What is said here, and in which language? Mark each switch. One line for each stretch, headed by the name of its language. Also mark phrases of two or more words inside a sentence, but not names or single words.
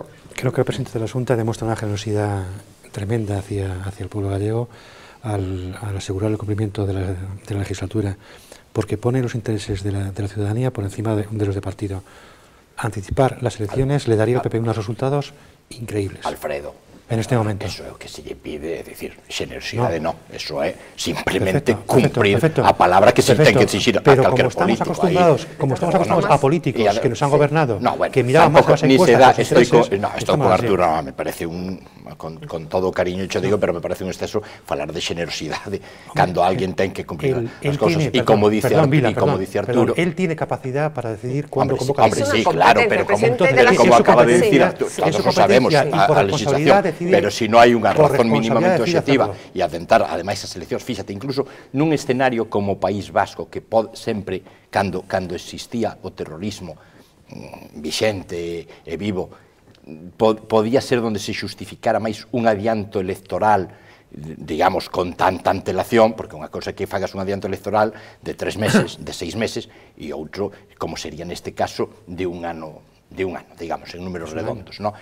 Spanish: Creo que el presidente de la Xunta demuestra una generosidad tremenda hacia el pueblo gallego al asegurar el cumplimiento de la legislatura, porque pone los intereses de la ciudadanía por encima de los de partido. Anticipar las elecciones le daría al PP unos resultados increíbles. Alfredo, en este momento.
Galician: Eso é o que se lle pide, é dicir, xenerosidade non, eso é simplemente cumprir a palabra que se ten que exigir a calquer político.
Spanish: Como estamos acostumbrados a políticos que nos han gobernado, que miraban más las encuestas, estoy con Arturo, me parece con todo cariño yo digo, pero me parece un exceso
Galician: falar de xenerosidade cando alguén ten que cumplir as cousas,
Spanish: e como dice Arturo, él tiene capacidad para decidir cuándo convoca. Hombre, sí, claro, pero como acaba de decir, todos lo sabemos,
Galician: a legislación, pero si non hai unha razón mínimamente objetiva e atentar, ademais, as eleccións, fíxate, incluso nun escenario como o País Vasco, que sempre, cando existía o terrorismo vixente e vivo, podía ser onde se justificara máis un adianto electoral, digamos, con tanta antelación, porque unha cousa que fagas un adianto electoral de 3 meses, de 6 meses, e outro, como sería neste caso, de un ano, digamos, en números redondos, non?